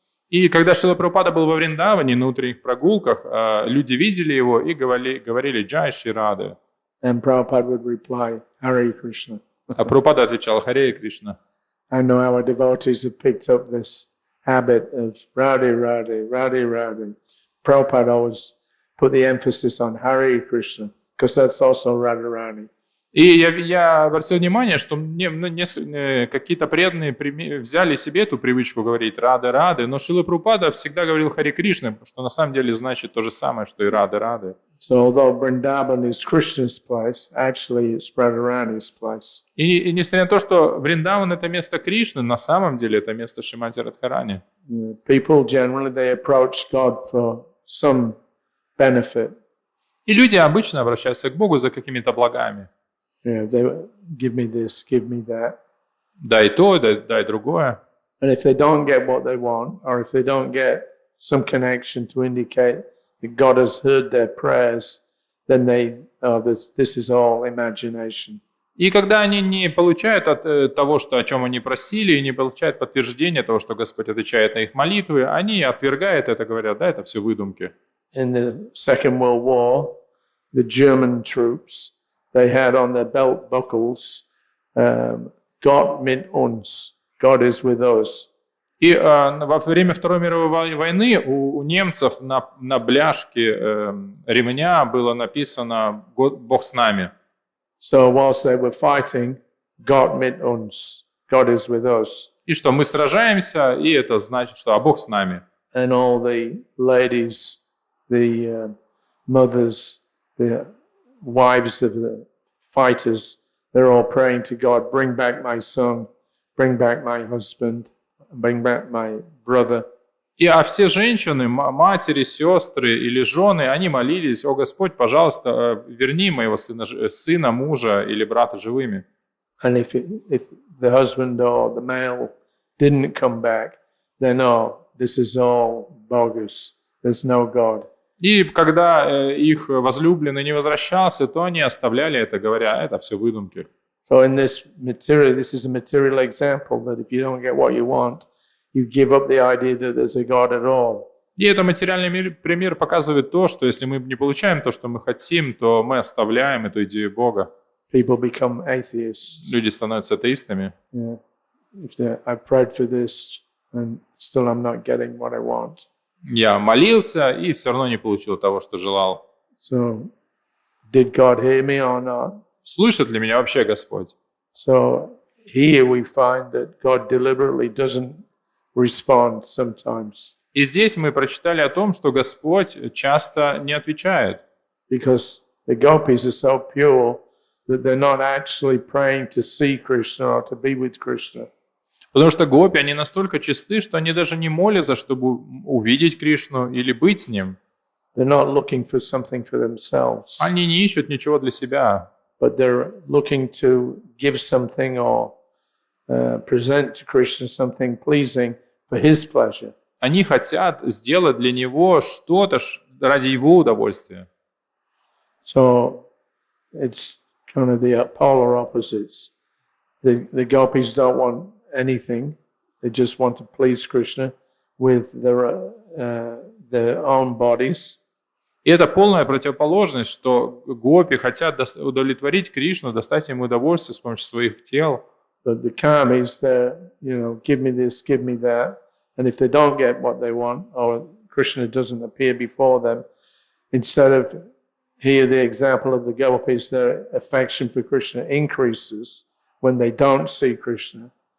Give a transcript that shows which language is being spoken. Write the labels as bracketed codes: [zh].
[ru] И когда Шрила Прабхупада был во Вриндаване на утренних прогулках, люди видели его и говорили «Джай Шри Радhe». [en] And Prabhupada would reply, Hare Krishna. [ru] А Прабхупада отвечал «Харе Кришна». [en] I know our devotees have picked up this habit of Radhe Radhe, Radhe Radhe. Prabhupada always put the emphasis on Hare Krishna, because that's also Radharani. [ru] И я обратил внимание, что какие-то преданные взяли себе эту привычку говорить «рады», но Шрила Прабхупада всегда говорил «Хари Кришна», что на самом деле значит то же самое, что и «рады». [en] So although Vrindavan is Krishna's place, actually it's Radharani's place. [ru] И несмотря на то, что Вриндаван — это место Кришны, на самом деле это место Шримати Радхарани. [en] People generally, they approach God for some benefit. [ru] И люди обычно обращаются к Богу за какими-то благами. [en] They give me this, give me that. [ru] Дай то, дай другое. [en] And if they don't get what they want, or if they don't get some connection to indicate that God has heard their prayers, then this is all imagination. [ru] И когда они не получают от того, о чем они просили, и не получают подтверждения того, что Господь отвечает на их молитвы, они отвергают это, говорят, да, это все выдумки. [en] In the Second World War, the German troops, they had on their belt buckles, [de] Gott mit uns, [en] God is with us. [ru] И во время Второй мировой войны у немцев на бляшке ремня было написано «Бог с нами». [en] So whilst they were fighting, [de] Gott mit uns, [en] God is with us. [ru] И что мы сражаемся, и это значит, что Бог с нами. [en] And all the ladies, the mothers, the wives of the fighters, they're all praying to God, bring back my son, bring back my husband, bring back my brother. [ru] И все женщины, матери, сестры или жены, они молились: «О Господь, пожалуйста, верни моего сына, мужа или брата живыми». [en] And if the husband or the male didn't come back, then this is all bogus. There's no God. [ru] И когда их возлюбленный не возвращался, то они оставляли это, говоря, это все выдумки. [en] So in this is a material example that if you don't get what you want, you give up the idea that there's a God at all. [ru] И это материальный пример показывает то, что если мы не получаем то, что мы хотим, то мы оставляем эту идею Бога. [en] People become atheists. [ru] Люди становятся атеистами. [en] Yeah. I've prayed for this and still I'm not getting what I want. [ru] Я молился и все равно не получил того, что желал. [en] So, did God hear me or not? [ru] Слышит ли меня вообще Господь? [en] So here we find that God deliberately doesn't respond sometimes. [ru] И здесь мы прочитали о том, что Господь часто не отвечает. [en] Because the gopis are so pure that they're not actually praying to see Krishna or to be with Krishna. [ru] Потому что гопи, они настолько чисты, что они даже не молятся, чтобы увидеть Кришну или быть с Ним. [en] They're not looking for something for themselves. [ru] Они не ищут ничего для себя. [en] But they're looking to give something or present to Krishna something pleasing for His pleasure. [ru] Они хотят сделать для Него что-то ради Его удовольствия. [en] So it's kind of the polar opposites. The gopis don't want anything; they just want to please Krishna with their own bodies. [ru] И это полная противоположность, что гопи хотят удовлетворить Кришну, достать ему удовольствие с помощью своих тел. [en] But the karmis, give me this, give me that, and if they don't get what they want, or Krishna doesn't appear before them, instead of here the example of the gopis, their affection for Krishna increases when they don't see Krishna.